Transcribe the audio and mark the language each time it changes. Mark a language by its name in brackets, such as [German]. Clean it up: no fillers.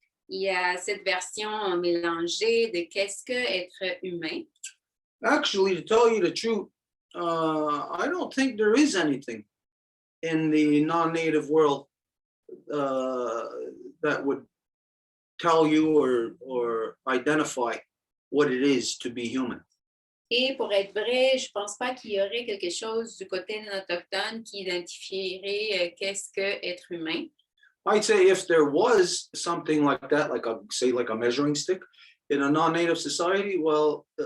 [French] Il y a cette version mélangée de qu'est-ce que être humain. [English] Actually, to tell you the truth, I don't think there is anything in the non-native world that would tell you or identify what it is to be human. [French] Et pour être vrai, je pense pas qu'il y aurait quelque chose du côté non autochtone qui identifierait qu'est-ce que être humain. [English] I'd say if there was something like that, like a measuring stick in a non-native society, well,